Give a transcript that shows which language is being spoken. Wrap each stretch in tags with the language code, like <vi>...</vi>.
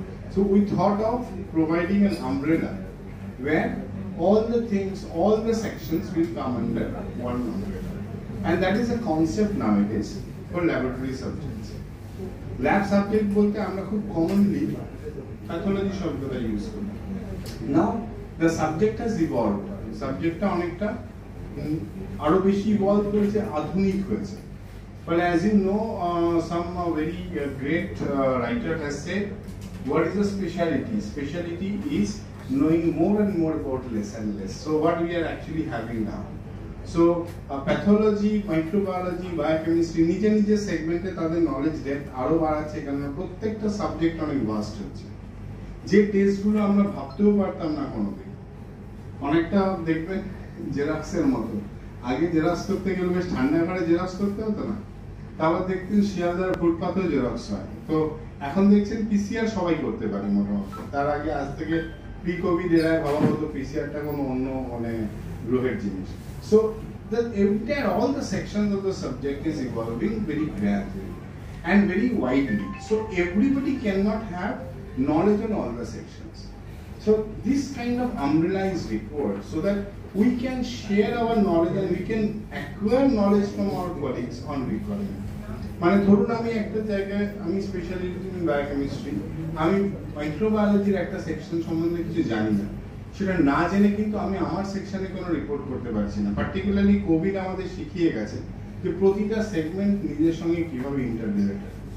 <en>So we thought of providing an umbrella where all the things, all the sections will come under one umbrella. And that is a concept nowadays for laboratory subjects.</en> <bn>Lab subject bolte amra khub commonly pathology শব্দটা use করি।</bn> <en>Now the subject has evolved.</en> <bn>সাবজেক্টটা অনেকটা আরো বেশি evolve করেছে, আধুনিক হয়েছে।</bn> <en>But as you know, some very great writer has said, what is a specialty? Specialty is knowing more and more about less and less. So what we are actually having now.</en> <bn>So pathology, microbiology, biochemistry নিজে নিজে সেগমেন্টে তাদের knowledge depth আরো বাড়াচ্ছে, কারণ প্রত্যেকটা subject অনেক vast হচ্ছে। যে টেস্টগুলো আমরা ভাবতেও পারতাম না কোনোদিন, অনেকটা দেখবেন জেরক্সের মতো। আগে জেরক্স করতে গেলে বেশ ঠান্ডা ঘরে জেরক্স করতে হতো না, তারপর দেখতেন শিয়ালদার ফুটপাতেও জেরক্স হয়। তো এখন দেখছেন পিসিআর সবাই করতে পারে মোটামুটি। তার আগে আজ থেকে প্রি কোভিড এরায় ভাবা হতো পিসিআরটা কোনো অন্য মানে গ্রহের জিনিস।</bn> <en>So the entire all the sections of the subject is evolving very gradually and very widely. So everybody cannot have knowledge on all the sections. So this kind of umbrella is required so that we can share our knowledge and we can acquire knowledge from our colleagues on requirement.</en> <bn>মানে ধরুন আমি একটা জায়গায় আমি speciality in biochemistry, আমি মাইক্রোবায়োলজির একটা section সম্বন্ধে কিছু জানি না, সেটা না জেনে কিন্তু আমি আমার সেকশনে কোনো রিপোর্ট করতে পারছি না। পার্টিকুলারলি কোভিড আমাদের শিখিয়ে গেছে যে প্রতিটা সেগমেন্ট নিজের সঙ্গে কিভাবে ইন্টাররিলেটেড।</bn>